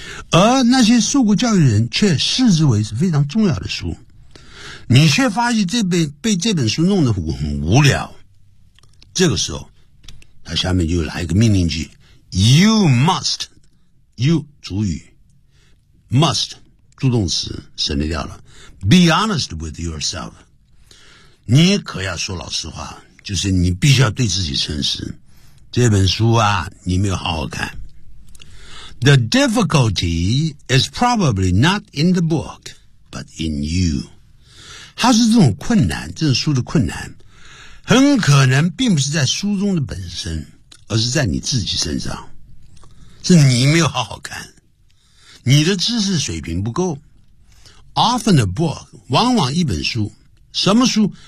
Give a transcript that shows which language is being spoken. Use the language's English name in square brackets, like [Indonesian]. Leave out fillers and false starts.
[Chinese] 而那些受过教育的人却视之为是非常重要的书，你却发现被这本书弄得很无聊，这个时候他下面就来一个命令句， [English] You must, you [Chinese] 主语 ,must, 助动词省略掉了。 [English] Be honest with yourself. [Chinese] 你可要说老实话，就是你必须要对自己诚实。这本书啊，你没有好好看。 [English] The difficulty is probably not in the book, but in you. [Chinese] 它是这种困难，这种书的困难，很可能并不是在书中的本身，而是在你自己身上，是你没有好好看，你的知识水平不够。 [English] Often a book, [Chinese] 往往一本书，什么书？